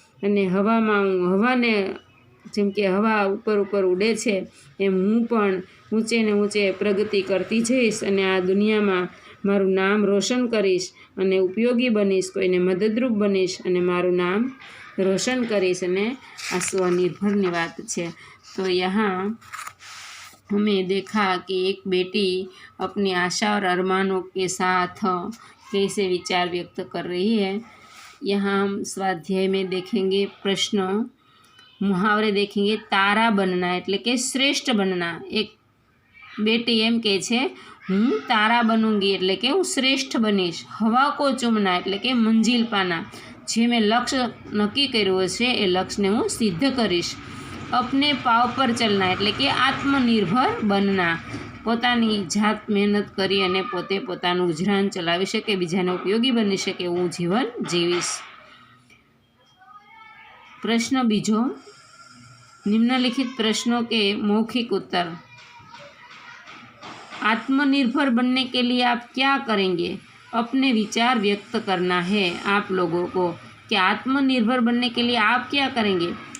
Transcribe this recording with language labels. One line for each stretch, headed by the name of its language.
Gujarati: અને હવામાં હું હવાને, જેમ કે હવા ઉપર ઉપર ઉડે છે, એમ હું પણ ઊંચે ને ઊંચે પ્રગતિ કરતી જઈશ અને આ દુનિયામાં મારું નામ રોશન કરીશ અને ઉપયોગી બનીશ, કોઈને મદદરૂપ બનીશ અને મારું નામ रोशन करीश. અને આ स्वनिर्भરની વાત છે.
Hindi: तो यहाँ हमें देखा कि एक बेटी अपनी आशा और अरमानों के साथ कैसे विचार व्यक्त कर रही है. यहाँ हम स्वाध्याय में देखेंगे प्रश्न, मुहावरे देखेंगे. तारा बनना
Gujarati: એટલે કે શ્રેષ્ઠ બનના. એક બેટી એમ કહે છે, હું તારા બનુંગી એટલે કે હું શ્રેષ્ઠ બનીશ.
Hindi: હવા કો ચૂમના
Gujarati: એટલે કે મંજિલ પાના. જે મેં લક્ષ્ય નક્કી કર્યું છે એ લક્ષ્યને હું સિદ્ધ કરીશ.
Hindi: અપને પાવ પર ચલના
Gujarati: એટલે કે આત્મનિર્ભર બનના. પોતાની જાત મહેનત કરી અને પોતે પોતાનું ગુજરાન ચલાવી શકે, બીજાને ઉપયોગી બની શકે એવું જીવન જીવીશ.
Hindi: प्रश्न बीजो, निम्नलिखित प्रश्नों के मौखिक उत्तर. आत्मनिर्भर बनने के लिए आप क्या करेंगे? अपने विचार व्यक्त करना है आप लोगों को कि आत्मनिर्भर बनने के लिए आप क्या करेंगे.